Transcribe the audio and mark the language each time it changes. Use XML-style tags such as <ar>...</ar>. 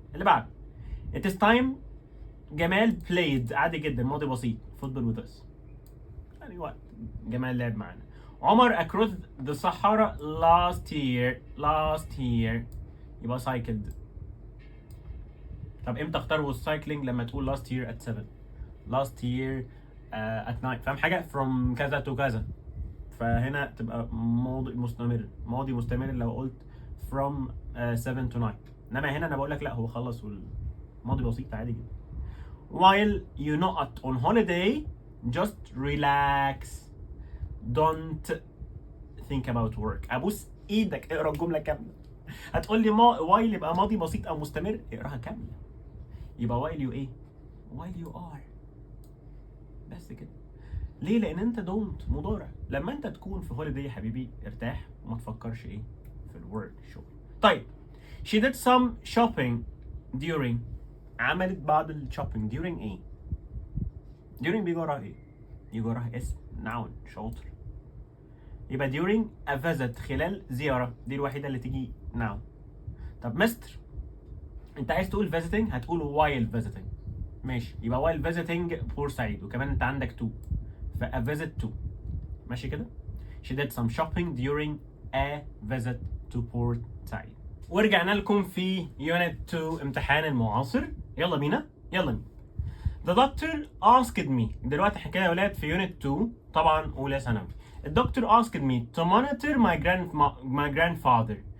<ar>اللي بعد</ar> <en>it is time</en> <ar>جمال</ar> <en>played،</en> <ar>عادي جدا ماضي بسيط</ar> <en>football with us،</en> <ar>يعني وقت جمال لعب معانا.</ar> <en>عمر across the Sahara last year</en> <ar>يبقى</ar> <en>cycled.</en> <ar>طب امتى اختار</ar> <en>was cycling؟</en> <ar>لما تقول</ar> <en>last year at 7 last year at 9.</en> <ar>فاهم حاجه؟ from كذا to كذا، فهنا تبقى ماضي مستمر لو قلت</ar> <en>from 7 to 9.</en> <ar>انما هنا انا بقول لك لا هو خلص والماضي بسيط عادي جدا.</ar> <en>while you're not on holiday just relax don't think about work.</en> <ar>ابوس ايدك اقرا الجمله كامله. هتقول لي while يبقى ماضي بسيط او مستمر، اقراها كامله. يبقى</ar> <en>while you ايه؟ while you are.</en> <ar>بس كده. ليه؟ لان انت don't مضارع. لما انت تكون في هوليداي يا حبيبي ارتاح وما تفكرش ايه في الورك شغل. طيب</ar> <en>she did some shopping during،</en> <ar>عملت بعض الشوبينج during ايه؟ during بيجي وراها ايه؟ يجي وراها اسم noun. شاطر. يبقى</ar> <en>during a visit</en> <ar>خلال زيارة، دي الوحيدة اللي تيجي noun. طب مستر انت عايز تقول visiting هتقول</ar> <en>while visiting.</en> <ar>ماشي، يبقى</ar> <en>while visiting</en> <ar>بورسعيد، وكمان انت عندك to فا</ar> <en>visit to.</en> <ar>ماشي كده؟</ar> <en>she did some shopping during a visit to Port Said.</en> <ar>ورجعنا لكم في unit 2 امتحان المعاصر. يلا بينا.</ar> <en>The doctor asked me.</en> <ar>دلوقتي حكايه يا ولاد في unit 2 طبعا اولى ثانوي. الدكتور</ar> <en>asked me to monitor my grandfather.</en>